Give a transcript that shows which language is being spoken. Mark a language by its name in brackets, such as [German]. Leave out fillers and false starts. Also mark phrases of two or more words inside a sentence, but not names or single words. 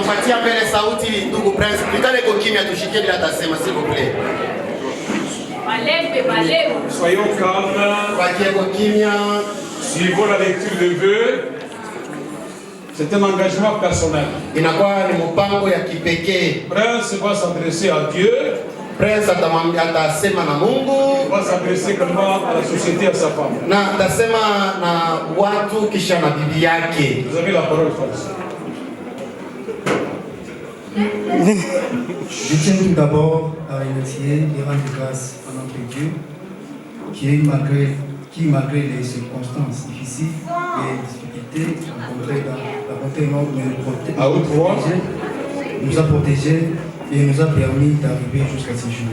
[French] Soyons calmes. Suivons la lecture de vœux. C'est un engagement personnel. Prince va s'adresser à Dieu. [Swahili] Prince atasema na Mungu. [French] Va s'adresser également à la société, à sa femme. [Swahili] Na atasema na watu kisha na bibi yake. [French] Vous avez la parole, Prince. Je tiens tout d'abord à remercier et rendre grâce à notre Dieu qui, malgré les circonstances difficiles et les difficultés rencontrées dans la bonté nôtre, nous a protégés et nous a permis d'arriver jusqu'à ce jour.